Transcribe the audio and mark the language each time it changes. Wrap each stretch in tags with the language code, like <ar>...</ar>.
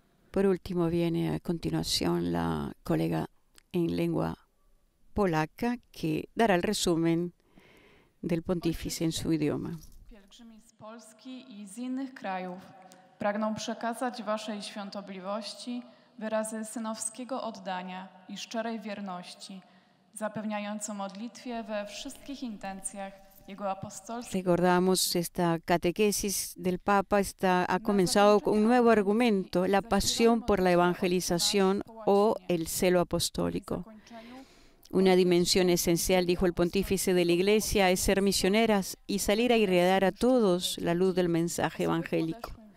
<es>Por último, viene a continuación la colega en lengua polaca que dará el resumen del pontífice en su idioma.</es> <pl>Pielgrzymi z Polski i z innych krajów pragną przekazać Waszej świątobliwości wyrazy synowskiego oddania i szczerej wierności, zapewniające modlitwie we wszystkich intencjach.</pl> <es>Recordamos esta catequesis del Papa ha comenzado con un nuevo argumento, la pasión por la evangelización o el celo apostólico. Una dimensión esencial, dijo el pontífice de la Iglesia, es ser misioneras y salir a irradiar a todos la luz del mensaje evangélico.</es>